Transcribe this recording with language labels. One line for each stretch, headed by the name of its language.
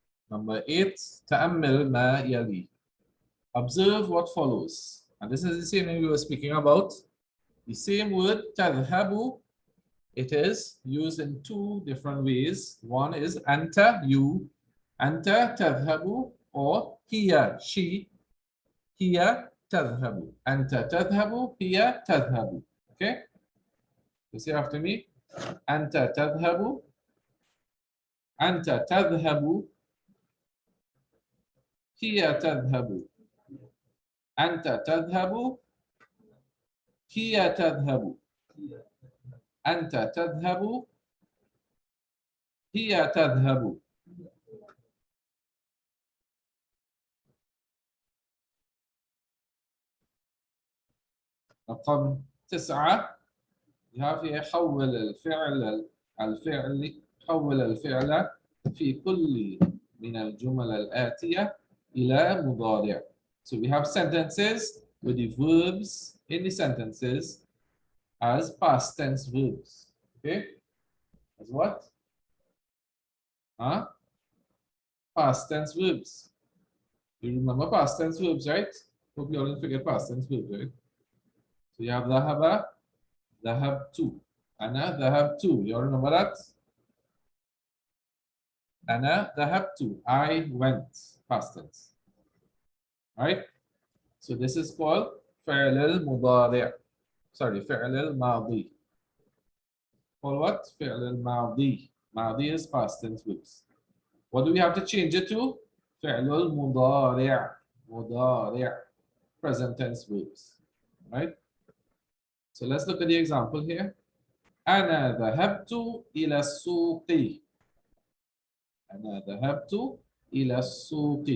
English: Number 8.
Arabic: تأمل ما يلي.
English: Observe what follows. And this is the same thing we were speaking about. The same word تذهب. It is used in two different ways. One is أنت, you.
Arabic: أنت تذهب, or هي, she. هي تذهب. أنت تذهب, هي تذهب.
English: Okay? You say after me.
Arabic: أنت تذهب. أنت تذهب. هي تذهب. أنت تذهب. هي تذهب. أنت تذهب. هي تذهب. رقم 9.
English: You have here
Arabic: حول الفعل حول الفعل في كل من الجمل الآتية إلى مضارع.
English: So we have sentences with the verbs in the sentences as past tense verbs. Okay? As what? Huh? Past tense verbs. You remember past tense verbs, right? Hope you all didn't forget past tense verbs, right? So you have ذهب, ذهبت.
Arabic: أنا ذهبت.
English: You all remember that?
Arabic: أنا ذهبت.
English: I went. Past tense. Right? So this is called فعل المضارع.
Arabic: Sorry, فعل الماضي.
English: Called what? فعل الماضي. ماضي is past tense verbs. What do we have to change it to? فعل المضارع. مضارع. Present tense verbs. Right? So let's look at the example here.
Arabic: أنا ذهبت إلى السوق. أنا ذهبت إلى السوق.